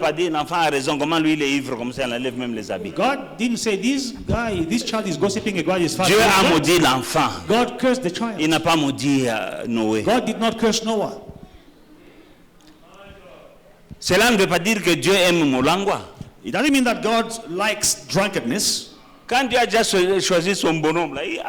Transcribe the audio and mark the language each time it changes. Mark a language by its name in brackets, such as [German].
[French] pas dit l'enfant a raison, comment lui il est ivre comme ça, il enlève même les habits. [English] God didn't say this child is gossiping about his father. [French] Dieu a maudit l'enfant. [English] God cursed the child. [French] Il n'a pas maudit Noé. [English] God did not curse Noah. [French] Cela ne veut pas dire que Dieu aime Molangwa. [English] It doesn't mean that God likes drunkenness. [French] Quand Dieu a déjà choisi son bonhomme, là,